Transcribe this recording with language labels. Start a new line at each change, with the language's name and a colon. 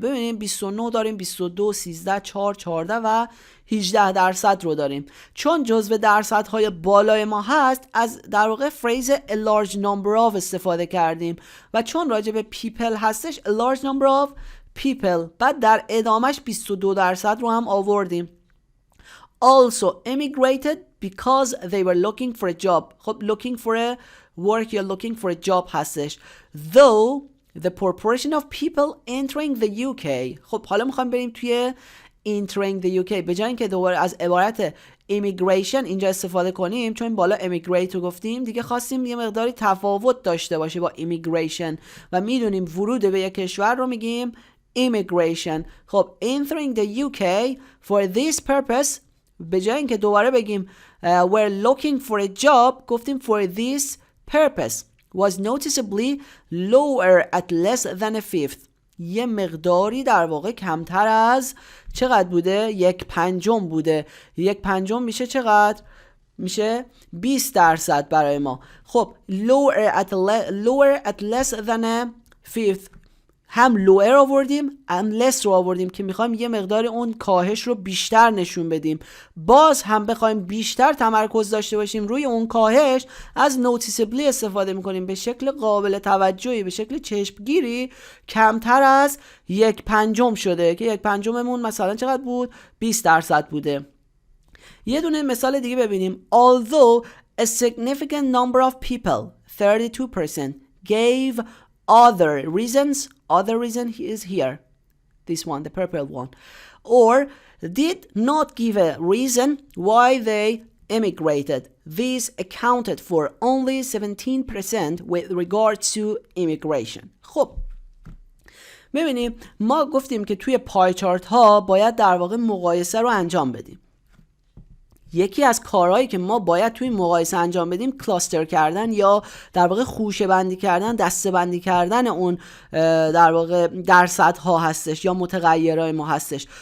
Persian: ببینیم 29 داریم، 22، 13، 4، 14 و 18% رو داریم. چون جزو درصدهای بالای ما هست از در واقع فریز
English: a large number of
Persian: استفاده کردیم و چون راجع به people هستش
English: a large number of people،
Persian: بعد در ادامش 22% رو هم آوردیم.
English: Also emigrated because they were looking for a job. خب looking for a work یا looking for a job هستش. Though the proportion of people entering the UK.
Persian: خب حالا میخوایم بریم توی
English: entering the UK.
Persian: به جای اینکه دوباره از عبارت immigration اینجا استفاده کنیم، چون این بالا immigrate رو گفتیم، دیگه خواستیم یه مقداری تفاوت داشته باشه با immigration و میدونیم ورود به یک کشور رو میگیم immigration. خب
English: entering the UK for this purpose،
Persian: به جای اینکه دوباره بگیم
English: we're looking for a job،
Persian: گفتیم
English: for this purpose. was noticeably lower at less than a fifth.
Persian: یه مقداری در واقع کمتر از چقدر بوده؟ 1/5 بوده. 1/5 میشه چقدر؟ میشه 20% برای ما. خب
English: lower at less than a fifth،
Persian: هم lower آوردیم هم less رو آوردیم که میخوایم یه مقدار اون کاهش رو بیشتر نشون بدیم. باز هم بخوایم بیشتر تمرکز داشته باشیم روی اون کاهش، از noticeably استفاده میکنیم، به شکل قابل توجهی، به شکل چشمگیری کمتر از 1/5 شده که 1/5مون مثلا چقدر بود؟ 20% بوده. یه دونه مثال دیگه ببینیم.
English: Although a significant number of people 32% gave other reason is here, this one, the purple one, or did not give a reason why they immigrated. This accounted for only 17% with regards to immigration.
Persian: خب ببینیم ما گفتیم که توی پای چارت ها باید در واقع مقایسه رو انجام بدیم. یکی از کارهایی که ما باید توی مقایسه انجام بدیم کلاستر کردن یا در واقع خوشه بندی کردن، دسته بندی کردن اون در واقع درصدها هستش یا متغیرهای ما هستش.